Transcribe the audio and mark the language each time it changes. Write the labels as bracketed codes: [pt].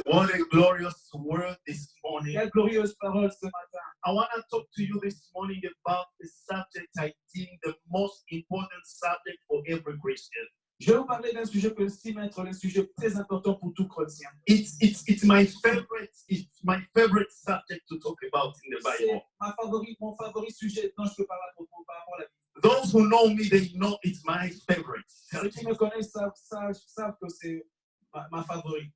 [en] What a glorious word this morning. [fr] Quelle glorieuse parole ce matin. [en] I want to talk to you this morning about the subject I think the most important subject for every Christian. [fr] Je vais vous parler d'un sujet que j'estime être un sujet très important pour tout chrétien. [en] It's my favorite subject to talk about in the Bible. [fr] C'est mon favori sujet dont je peux parler par rapport à la Bible. [en] Those who know me, they know it's my favorite. [fr] Ceux qui me connaissent savent que c'est ma favorite.